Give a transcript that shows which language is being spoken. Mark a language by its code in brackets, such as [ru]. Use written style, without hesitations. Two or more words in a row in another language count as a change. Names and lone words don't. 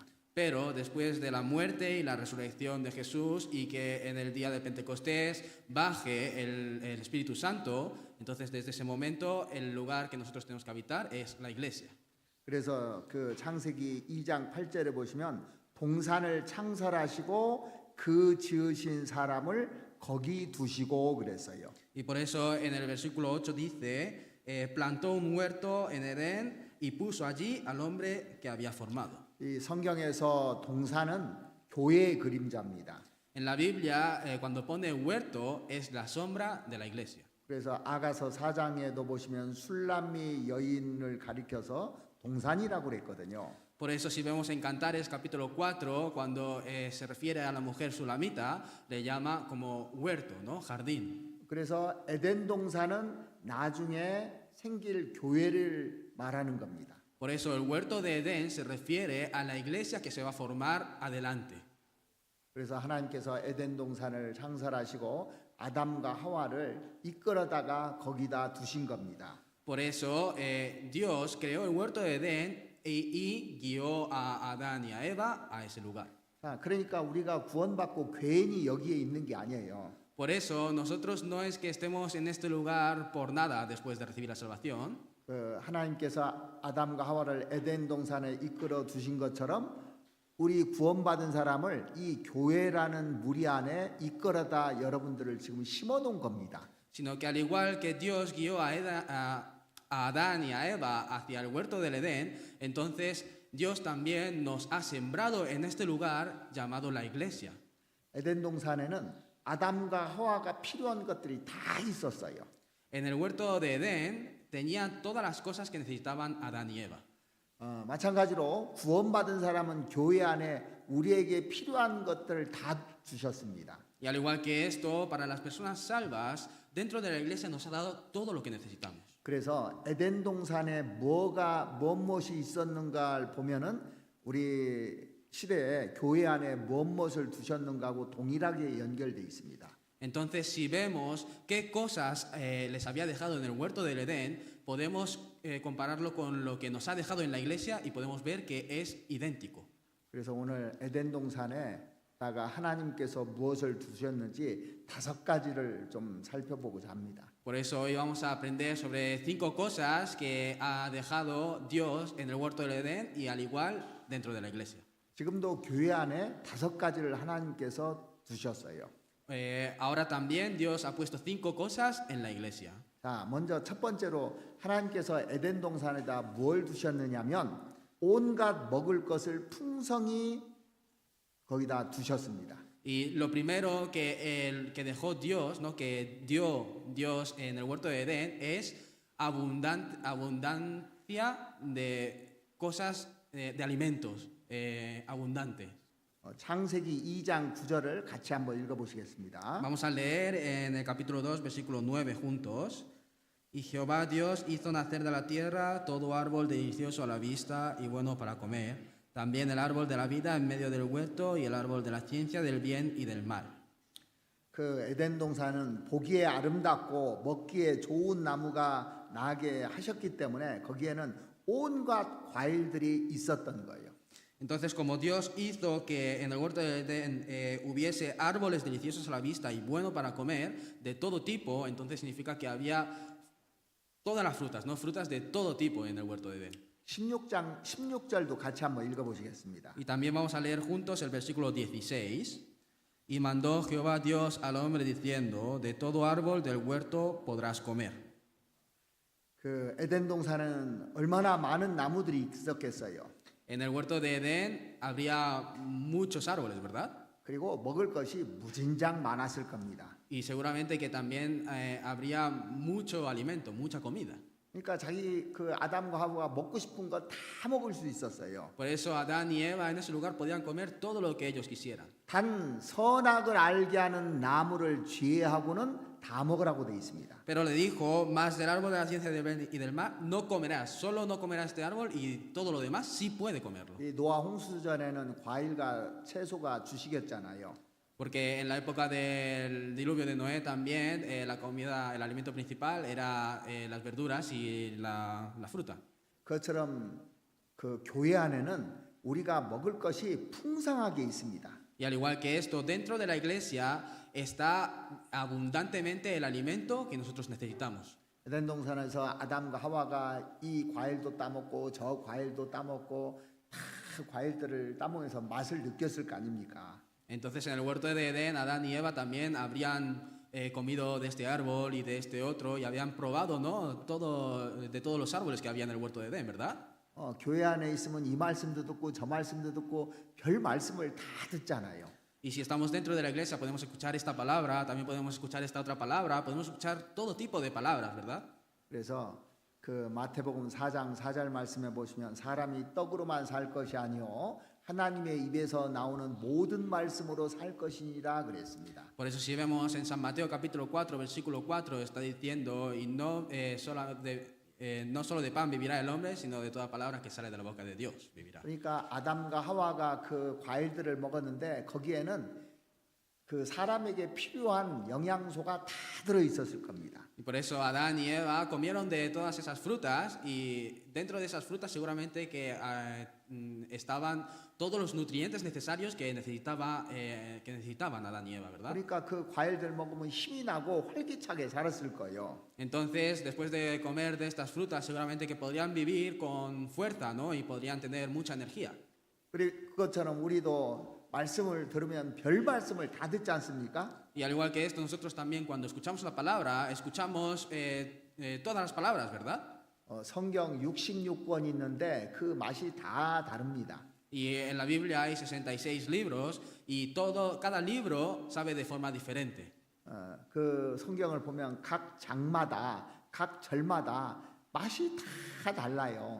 [es] Pero después de la muerte y la resurrección de Jesús y que en el día de Pentecostés baje el Espíritu Santo, entonces desde ese momento el lugar que nosotros tenemos que habitar es la iglesia. [ko] 그래서 그 창세기 2장 8절에 보시면 동산을 창설하시고 그 지으신 사람을 거기 두시고 그랬어요. [es] Y por eso en el versículo 8 dice, plantó un huerto en Edén y puso allí al hombre que había formado. [ko] 이 성경에서 동산은 교회의 그림자입니다. [es] En la Biblia, cuando pone huerto, es la sombra de la iglesia. [ko] 그래서 아가서 4장에도 보시면 술람미 여인을 가리켜서 동산이라고 그랬거든요. [es] Por eso si vemos en Cantares capítulo 4, cuando se refiere a la mujer sulamita, le llama como huerto, ¿no? Jardín. [ko] 그래서 에덴 동산은 나중에 생길 교회를 말하는 겁니다. [es] Por eso el huerto de Edén se refiere a la iglesia que se va a formar adelante. [ko] 그래서 하나님께서 에덴 동산을 창설하시고 아담과 하와를 이끌어다가 거기다 두신 겁니다. [es] Por eso Dios creó el huerto de Edén y guió a Adán y a Eva a ese lugar. [ko] 자, 그러니까 우리가 구원받고 괜히 여기에 있는 게 아니에요. [es] Por eso nosotros no es que estemos en este lugar por nada después de recibir la salvación. [ko] 하나님께서 아담과 하와를 에덴 동산에 이끌어 두신 것처럼 우리 구원받은 사람을 이 교회라는 무리 안에 이끌어다 여러분들을 지금 심어 놓은 겁니다. [es] Sino que al igual que Dios guió a Adán y a Eva hacia el huerto del Edén, entonces Dios también nos ha sembrado en este lugar llamado la iglesia. [ko] 에덴 동산에는 아담과 하와가 필요한 것들이 다 있었어요. [es] En el huerto de Edén tenían todas las cosas que necesitaban Adán y Eva. [ko] 마찬가지로 구원받은 사람은 교회 안에 우리에게 필요한 것들을 다 주셨습니다. [es] Y al igual que esto, para las personas salvas, dentro de la iglesia nos ha dado todo lo que necesitamos. [ko] 그래서 에덴 동산에 무엇이 있었는가를 보면은 우리 시대에 교회 안에 무엇을 두셨는가하고 동일하게 연결돼 있습니다. [es] Entonces, si vemos qué cosas les había dejado en el huerto del Edén, podemos compararlo con lo que nos ha dejado en la iglesia y podemos ver que es idéntico. [ko] 그래서 오늘 에덴 동산에다가 하나님께서 무엇을 두셨는지 5가지를 좀 살펴보고자 합니다. [es] Por eso hoy vamos a aprender sobre 5 cosas que ha dejado Dios en el huerto del Edén y al igual dentro de la iglesia. [ko] 지금도 교회 안에 5가지를 하나님께서 두셨어요. [es] Ahora también Dios ha puesto 5 cosas en la iglesia. [ko] 자, 먼저 첫 번째로 하나님께서 에덴 동산에다 뭘 두셨느냐면 온갖 먹을 것을 풍성히 거기다 두셨습니다. [es] Y lo primero que dejó Dios, ¿no? Que dio Dios en el huerto de Edén es abundancia de cosas, de alimentos, abundante. [ko] 창세기 2장 9절을 같이 한번 읽어보시겠습니다. [es] Vamos a leer en el capítulo 2, versículo 9 juntos. Y Jehová Dios hizo nacer de la tierra todo árbol delicioso a la vista y bueno para comer, también el árbol de la vida en medio del huerto y el árbol de la ciencia del bien y del mal. [ko] 그 에덴 동산은 보기에 아름답고 먹기에 좋은 나무가 나게 하셨기 때문에 거기에는 온갖 과일들이 있었던 거예요. [es] Entonces, como Dios hizo que en el huerto de Edén hubiese árboles deliciosos a la vista y bueno para comer, de todo tipo, entonces significa que había todas las frutas, ¿no? Frutas de todo tipo en el huerto de Edén. [ko] 16절도 같이 한번 읽어보시겠습니다. [es] Y también vamos a leer juntos el versículo 16. Y mandó Jehová Dios al hombre diciendo, de todo árbol del huerto podrás comer. [ko] 그 에덴 동산은 얼마나 많은 나무들이 있었겠어요. [es] En el huerto de Edén habría muchos árboles, ¿verdad? [ko] 그리고 먹을 것이 무진장 많았을 겁니다. [es] Y seguramente que también habría mucho alimento, mucha comida. [ko] 그러니까 자기 그 아담과 하와가 먹고 싶은 거 다 먹을 수 있었어요. [es] Por eso Adán y Eva en ese lugar podían comer todo lo que ellos quisieran. [ko] 단 선악을 알게 하는 나무를 제외하고는 다 먹으라고 돼 있습니다. [es] Pero le dijo, más del árbol de la ciencia del bien y del mal no comerás, solo no comerás este árbol y todo lo demás sí puede comerlo. [ko] 이 노아 홍수전에는 과일과 채소가 주식이었잖아요. [es] Porque en la época del diluvio de Noé también la comida, el alimento principal era las verduras y la fruta. [ko] 그것처럼 그 교회 안에는 우리가 먹을 것이 풍성하게 있습니다. [es] Y al igual que esto, dentro de la iglesia está abundantemente el alimento que nosotros necesitamos. [ko] 에덴 동산에서 아담과 하와가 이 과일도 따먹고 저 과일도 따먹고 다 과일들을 따먹으면서 맛을 느꼈을 거 아닙니까? [es] Entonces en el huerto de Edén, Adán y Eva también habrían comido de este árbol y de este otro y habían probado, ¿no? de todos los árboles que había en el huerto de Edén, ¿verdad? [ko] 교회 안에 있으면 이 말씀도 듣고 저 말씀도 듣고 별 말씀을 다 듣잖아요. [es] Y si estamos dentro de la iglesia podemos escuchar esta palabra, también podemos escuchar esta otra palabra, podemos escuchar todo tipo de palabras, ¿verdad? [ko] 그래서 그 마태복음 4장 4절 말씀에 보시면 사람이 떡으로만 살 것이 아니요 하나님의 입에서 나오는 모든 말씀으로 살 것이니라 그랬습니다. [es] Por eso si vemos en San Mateo capítulo 4, versículo 4, está diciendo, y no, no solo de pan vivirá el hombre, sino de toda palabra que sale de la boca de Dios vivirá. [ko] 그러니까 아담과 하와가 그 과일들을 먹었는데 거기에는 그 사람에게 필요한 영양소가 다 들어 있었을 겁니다. [es] Y por eso Adán y Eva comieron de todas esas frutas y dentro de esas frutas seguramente que estaban todos los nutrientes necesarios que necesitaban Adán y Eva, ¿verdad? [ko] 그러니까 그 과일들 먹으면 힘이 나고 활기차게 살았을 거예요. [es] Entonces, después de comer de estas frutas, seguramente que podrían vivir con fuerza, ¿no? Y podrían tener mucha energía. [ko] 그것처럼 우리도 말씀을 들으면 별 말씀을 다 듣지 않습니까? [es] Y al igual que esto, nosotros también cuando escuchamos la palabra, escuchamos todas las palabras, ¿verdad? [ko] 성경 66권 있는데 그 맛이 다 다릅니다. [es] Y en la Biblia hay 66 libros y cada libro sabe de forma diferente. [ko] 그 성경을 보면 각 장마다 각 절마다 맛이 다 달라요.